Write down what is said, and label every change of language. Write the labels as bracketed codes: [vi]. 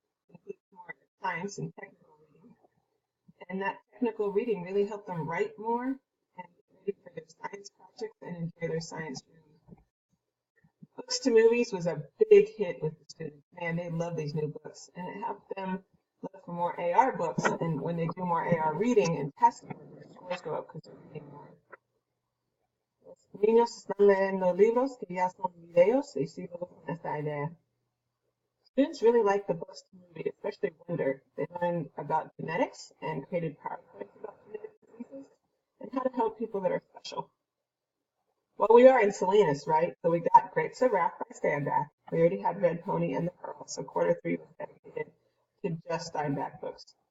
[en] Includes more science and technical reading. And that technical reading really helped them write more and get ready for their science projects and enjoy their science room. Books to Movies was a big hit with the students. Man, they love these new books. And it helped them look for more AR books. And when they do more AR reading and testing, their scores go up because they're reading more. [es] Los niños están leyendo libros que ya son videos y sigo con esta idea. [en] Students really like the books to movie, especially Wonder. They learned about genetics and created PowerPoints about genetic diseases and how to help people that are special. Well, we are in Salinas, right? So we got Grapes of Wrath by Steinbeck. We already had Red Pony and the Pearl, so quarter 3 was dedicated to just Steinbeck books.